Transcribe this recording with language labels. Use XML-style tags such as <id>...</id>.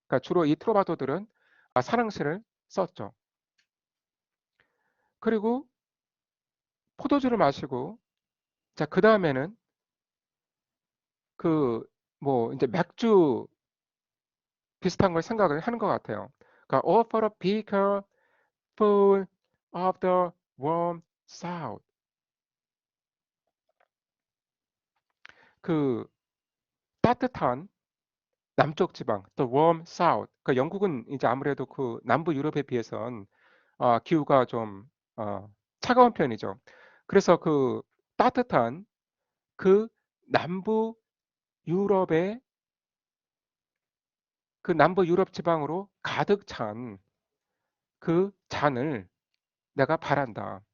<ko>그러니까 주로 이 트루바도들은 사랑시를 썼죠. 그리고 포도주를 마시고, 자, 그 다음에는 그 뭐 이제 맥주 비슷한 걸 생각을 하는 것 같아요. 그러니까</ko> <en>offer a beaker full of the warm south.</en> <ko>그 따뜻한 남쪽 지방,</ko> <en>the warm south.</en> <ko>그 영국은 이제 아무래도 그 남부 유럽에 비해선 기후가 좀 차가운 편이죠. 그래서 그 따뜻한 그 남부 유럽의 그 남부 유럽 지방으로 가득 찬 그 잔을 내가 바란다.</ko>